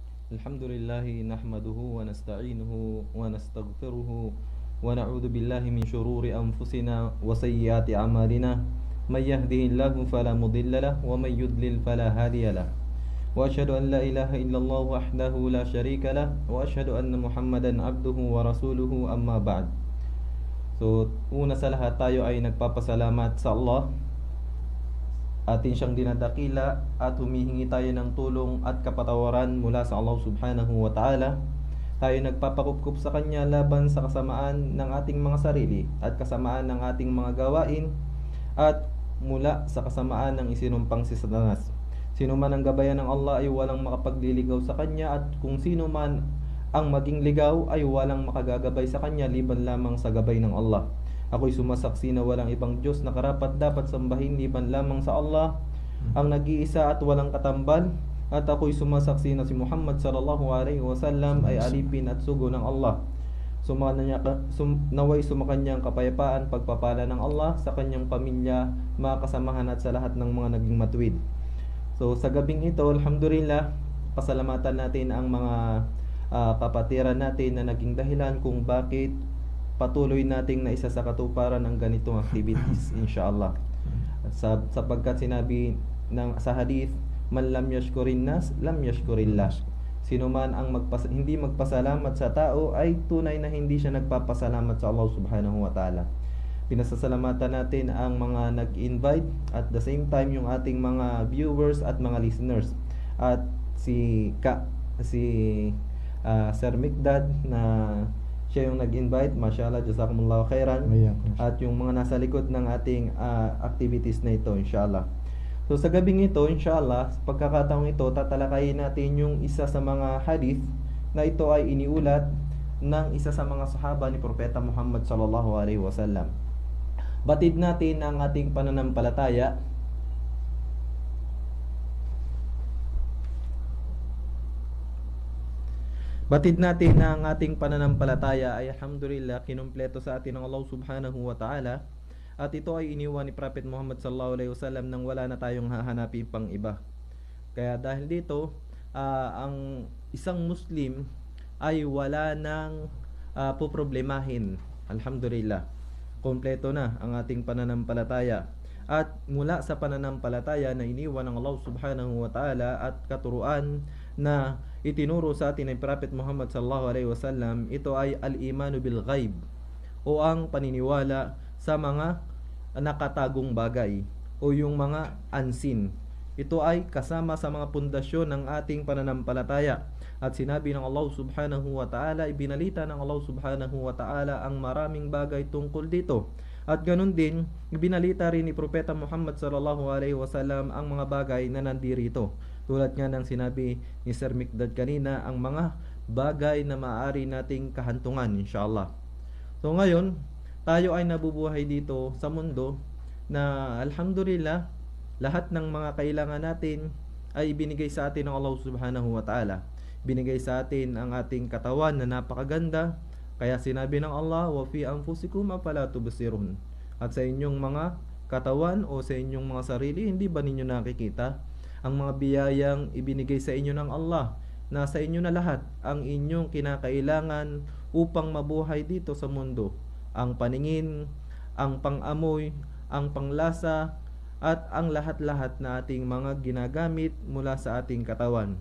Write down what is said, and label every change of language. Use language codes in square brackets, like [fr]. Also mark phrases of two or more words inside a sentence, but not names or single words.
[ar] الحمد لله نحمده ونستعينه ونستغفره ونعوذ بالله من شرور أنفسنا وسيئات أعمالنا. من يهده الله فلا مضل له ومن يضلل فلا هادي له. وأشهد أن لا إله إلا الله وحده لا شريك له وأشهد أن محمدا عبده ورسوله أما بعد. [tl] So, una sa lahat tayo ay nagpapasalamat sa Allah. Atin siyang dinadakila at humihingi tayo ng tulong at kapatawaran mula sa Allah [ar] سبحانه وتعالى. [tl] Tayo nagpapakupkup sa Kanya laban sa kasamaan ng ating mga sarili at kasamaan ng ating mga gawain at mula sa kasamaan ng isinumpang si Satanas. Sino man ang gabayan ng Allah ay walang makapagliligaw sa Kanya, at kung sino man ang maging ligaw ay walang makagagabay sa Kanya liban lamang sa gabay ng Allah. Ako'y sumasaksi na walang ibang Diyos na karapat dapat sambahin liban lamang sa Allah, ang nag-iisa at walang katambal. At ako'y sumasaksi na si Muhammad [ar] صلى الله عليه وسلم [tl] ay alipin at sugo ng Allah. Naway sumakanya ang kapayapaan, pagpapala ng Allah sa kanyang pamilya, mga kasamahan at sa lahat ng mga naging matuwid. So sa gabing ito, alhamdulillah, pasalamatan natin ang mga kapatiran natin na naging dahilan kung bakit patuloy nating na isa sa katuparan ng ganitong activities, inshallah. Sapagkat sinabi sa hadith, [ar] من لم يشكر الناس لم يشكر الله. [tl] Sino man ang hindi magpasalamat sa tao ay tunay na hindi siya nagpapasalamat sa Allah [ar] سبحانه وتعالى. [tl] Pinasasalamatan natin ang mga nag-invite, [en] at the same time [tl] yung ating mga viewers at mga listeners. At si Sir Mikdad na siya yung nag-invite, [ar] ما شاء الله جزاكم الله خيرا. [tl] At yung mga nasa likod ng ating activities na ito, inshallah. So sa gabing ito, inshallah, sa pagkakataong ito, tatalakayin natin yung isa sa mga hadith na ito ay iniulat ng isa sa mga sahaba ni Propeta Muhammad [ar] صلى الله عليه وسلم. [tl] Batid natin ang ating pananampalataya. Batid natin na ang ating pananampalataya ay alhamdulillah kinumpleto sa atin ng Allah [ar] سبحانه وتعالى, [tl] at ito ay iniwan ni Prophet Muhammad [ar] صلى الله عليه وسلم [tl] nang wala na tayong hahanapin pang iba. Kaya dahil dito, ang isang Muslim ay wala nang poproblemahin. Alhamdulillah, kompleto na ang ating pananampalataya. At mula sa pananampalataya na iniwan ng Allah [ar] سبحانه وتعالى [tl] at katuruan na itinuro sa atin ng Prophet Muhammad [ar] صلى الله عليه وسلم, [tl] ito ay [ar] الإيمان بالغيب, [tl] o ang paniniwala sa mga nakatagong bagay o yung mga unseen. Ito ay kasama sa mga pundasyon ng ating pananampalataya. At sinabi ng Allah [ar] سبحانه وتعالى, [tl] ibinalita ng Allah [ar] سبحانه وتعالى [tl] ang maraming bagay tungkol dito. At ganun din, ibinalita rin ni Propeta Muhammad [ar] صلى الله عليه وسلم [tl] ang mga bagay na nandirito. Tulad nga ng sinabi ni Sir Mikdad kanina, ang mga bagay na maaari nating kahantungan, inshallah. So ngayon, tayo ay nabubuhay dito sa mundo na alhamdulillah, lahat ng mga kailangan natin ay ibinigay sa atin ng Allah [ar] سبحانه وتعالى. [tl] Binigay sa atin ang ating katawan na napakaganda. Kaya sinabi ng Allah, [ar] وفي أنفسكم أفلا تبصرون. [tl] At sa inyong mga katawan o sa inyong mga sarili, hindi ba ninyo nakikita ang mga biyayang ibinigay sa inyo ng Allah? Nasa inyo na lahat ang inyong kinakailangan upang mabuhay dito sa mundo. Ang paningin, ang pang-amoy, ang panglasa, at ang lahat-lahat na ating mga ginagamit mula sa ating katawan.